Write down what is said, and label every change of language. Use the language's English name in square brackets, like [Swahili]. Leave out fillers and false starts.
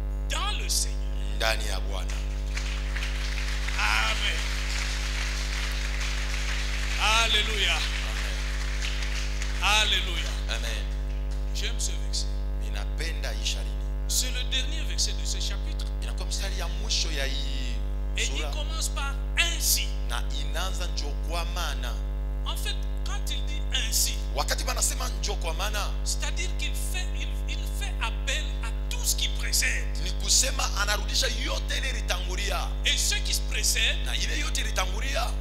[French] dans le Seigneur. [Swahili] ndani ya Bwana. Amen. Alléluia. Amen. Alléluia. Amen. [French] J'aime ce verset. [Swahili] Ninapenda isharini. [French] C'est le dernier verset de ce chapitre. [Swahili] Inakuwa mstari ya mwisho ya hii [French] Et il [Swahili] sura [French] commence par ainsi. [Swahili] na inaanza njoo kwa maana. [French] En fait, quand il dit ainsi, [Swahili] Wakati banasema njoo kwa maana, [French] c'est-à-dire qu'il fait, il fait appel à tout ce qui précède. [Swahili] ni kusema anarudisha yote ile ilitangulia, [French] Et ce qui se précède, [Swahili] na ile yote ilitangulia